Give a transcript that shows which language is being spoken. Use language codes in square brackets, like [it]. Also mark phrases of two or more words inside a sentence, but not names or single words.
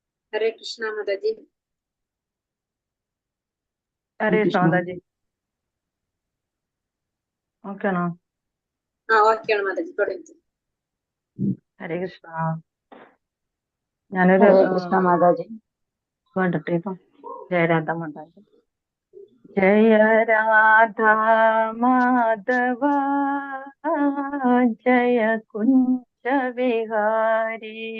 [hi] हरे कृष्णा माता जी। हरे कृष्ण माता जी. [ml] ഓക്കെയാണോ? ഓക്കെയാണ് മാതാജി, തുടങ്ങി. [hi] हरे कृष्ण. [ml] ഞാനൊരു [hi] हरे कृष्ण माताजी. [ml] വേണ്ടട്ടെ ഇപ്പം. [hi] जयराधा माताजी. जय राधा माधव जय कुंज विहारी.